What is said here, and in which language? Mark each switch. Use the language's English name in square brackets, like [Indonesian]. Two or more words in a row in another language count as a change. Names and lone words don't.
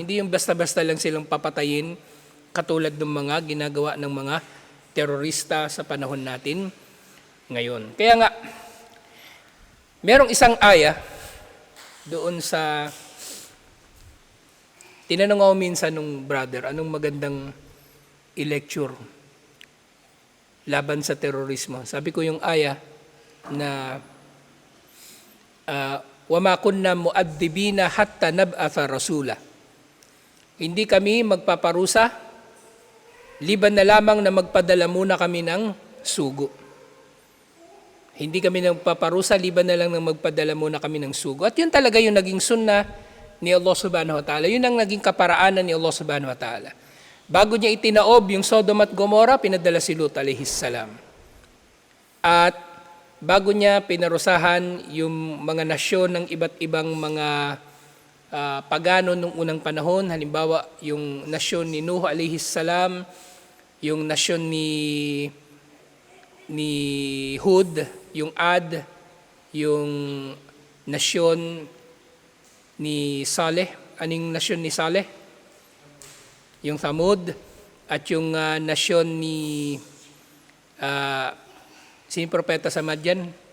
[Filipino] Hindi yung basta-basta lang silang papatayin katulad ng mga ginagawa ng mga terorista sa panahon natin ngayon. Kaya nga, merong isang aya doon sa, tinanong ako minsan nung brother, anong magandang i-lecture laban sa terorismo. Sabi ko yung aya na [Arabic] وما كنا معذبين حتى نبعث رسولا. [Filipino] Hindi kami magpaparusa, liban na lamang na magpadala muna kami ng sugo. Hindi kami nagpaparusa, liban na lang ng magpadala muna kami ng sugo. At yun talaga yung naging sunnah ni Allah [Arabic] سبحانه وتعالى. [Filipino] Yun ang naging kaparaanan ni Allah [Arabic] سبحانه وتعالى. [Filipino] Bago niya itinaob yung Sodom at Gomorrah, pinadala si Lut [Arabic] عليه السلام. [Filipino] At bago niya pinarusahan yung mga nasyon ng iba't ibang mga pagano nung unang panahon, halimbawa yung nasyon ni Nuh [Arabic] عليه السلام, [Filipino] yung nasyon ni Hud, yung Ad, yung nasyon ni Saleh. Anong nasyon ni Saleh? Yung Thamud. At yung nasyon ni sino propeta sa Madyan?